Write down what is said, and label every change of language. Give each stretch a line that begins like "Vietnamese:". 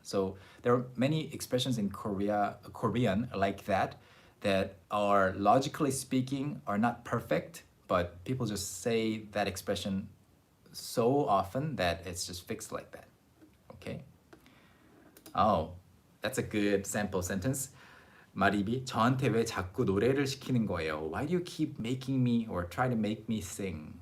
English: So there are many expressions in Korean like that are logically speaking are not perfect, but people just say that expression so often that it's just fixed like that. Okay? Oh, that's a good sample sentence.
Korean: 마리비, 저한테 왜 자꾸 노래를 시키는 거예요?
English: Why do you keep making me or try to make me sing?